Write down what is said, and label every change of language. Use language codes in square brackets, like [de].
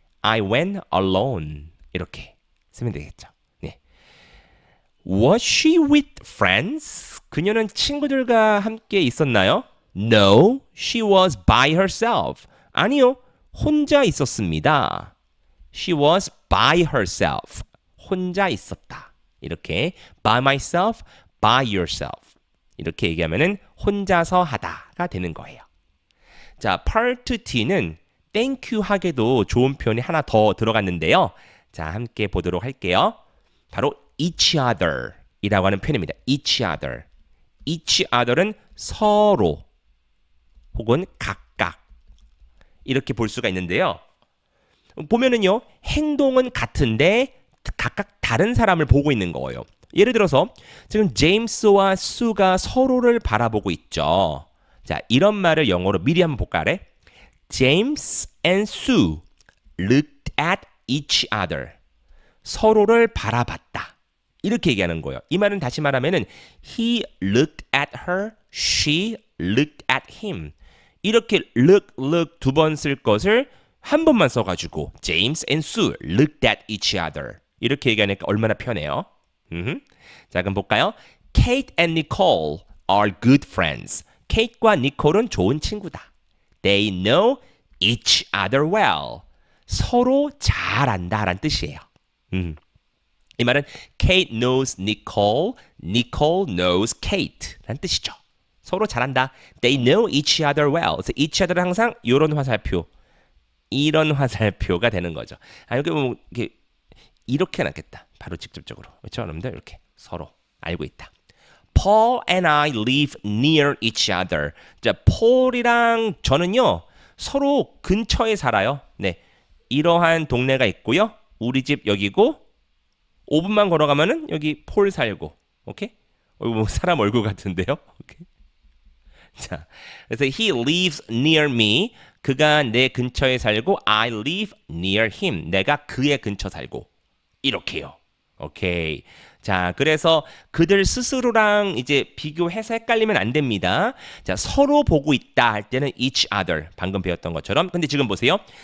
[en] I went alone. [ko] 이렇게 쓰면 되겠죠. 네. [en] Was she with friends? [ko] 그녀는 친구들과 함께 있었나요? [en] No, she was by herself. [ko] 아니요, 혼자 있었습니다. [en] She was by herself. [ko] 혼자 있었다. [en] 이렇게 by myself, by yourself. [ko] 이렇게 얘기하면은 혼자서 하다가 되는 거예요. 자, Part T는 Thank you 하게도 좋은 표현이 하나 더 들어갔는데요. 자, 함께 보도록 할게요. 바로 each other 이라고 하는 표현입니다. [en] each other. [ko] each other은 서로 혹은 각각 이렇게 볼 수가 있는데요. 보면은요, 행동은 같은데 각각 다른 사람을 보고 있는 거예요. 예를 들어서 지금 제임스와 수가 서로를 바라보고 있죠. 자, 이런 말을 영어로 미리 한번 볼까? [en] James and Sue looked at each other. [ko] 서로를 바라봤다. 이렇게 얘기하는 거예요. 이 말은 다시 말하면은 [en] he looked at her, she looked at him. [ko] 이렇게 look 두 번 쓸 것을 한 번만 써가지고 [en] James and Sue looked at each other. [ko] 이렇게 얘기하니까 얼마나 편해요. 자, 그럼 볼까요? [en] Kate and Nicole are good friends. [ko] 케이트와 니콜은 좋은 친구다. [en] They know each other well. [ko] 서로 잘 안다라는 뜻이에요. 이 말은 [en] Kate knows Nicole, Nicole knows Kate [ko] 라는 뜻이죠. 서로 잘한다. [en] They know each other well. [ko] 그래서 each other은 항상 이런 화살표, 이런 화살표가 되는 거죠. 아, 여기 뭐 이렇게 놨겠다. 바로 직접적으로. 그렇죠, 여러분들? 이렇게 서로 알고 있다. [en] Paul and I live near each other. [ko] 자, 폴이랑 저는요 서로 근처에 살아요. 네, 이러한 동네가 있고요. 우리 집 여기고 5분만 걸어가면은 여기 폴 살고. 오케이? 이거 뭐 사람 얼굴 같은데요? 오케이. 자, 그래서 [en] he lives near me. [ko] 그가 내 근처에 살고 [en] I live near him. [ko] 내가 그의 근처 살고. 이렇게요. 오케이. 자, 그래서 그들 스스로랑 이제 비교해서 헷갈리면 안 됩니다. 자, 서로 보고 있다 할 때는 each other. 방금 배웠던 것처럼. 근데 지금 보세요.